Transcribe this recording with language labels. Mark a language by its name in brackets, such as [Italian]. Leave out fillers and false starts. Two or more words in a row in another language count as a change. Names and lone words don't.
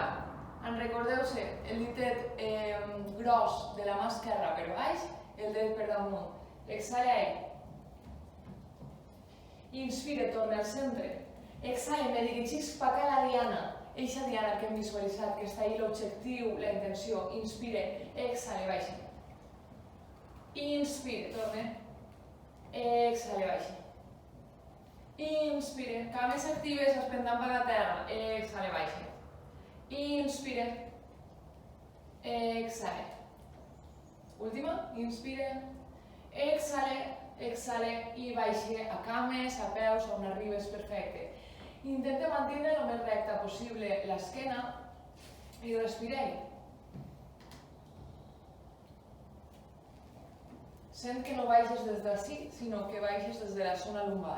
[Catalan] En recordeu-se, el ditet gros de la mà esquerra per baix, el dret per damunt. Exhale ahí. Inspire, torna al centre. Exhale, me dirigís cap a la diana. Eixa diana que hem visualitzat, que està ahí l'objectiu, la intenció. Inspire, exhale, baixa. Inspire, torne. Exhale, baixa. Inspire, cames actives, espendant per la terra. Exhale, baixa. Inspire. Exhale. Última, inspire. Exhale. Exhale i baixi a cames, a peus, on arribes, perfecte. Intenta mantenir el més recta possible l'esquena i respireu. Sent que no baixes des d'ací, sinó que baixes des de la zona lumbar.